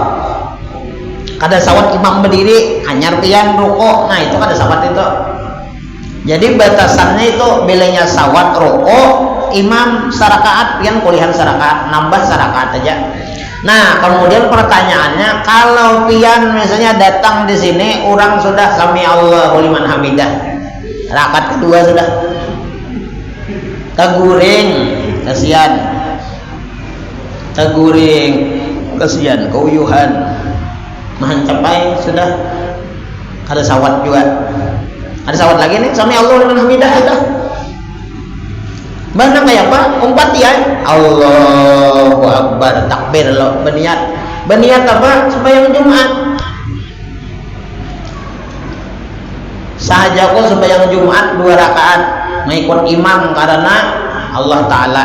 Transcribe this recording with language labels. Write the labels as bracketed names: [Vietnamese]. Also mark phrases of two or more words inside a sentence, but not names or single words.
[Banjar] Kada sawat imam berdiri hanyar pian rukuk, nah itu kada sawat itu. Jadi batasannya itu bilanya sawat rukuk, imam sarakaat, pian kulihan sarakaat, nambah sarakaat aja. Nah, kemudian pertanyaannya, kalau pian misalnya datang di sini, orang sudah [Arabic] سمع الله لمن حمده, [Banjar] rakaat kedua sudah, teguring, kasihan, keuyuhan, mencapai sudah, ada sawat juga, ada sawat lagi nih, [Arabic] سمع الله لمن حمده sudah. [Banjar] Mana kayak apa? Umpat ya, [Arabic] الله أكبر, [Banjar] takbir lo, berniat apa? Sembahyang Jumat. sahajaku sembahyang Jumat 2 rakaat mengikut imam karena Allah Ta'ala.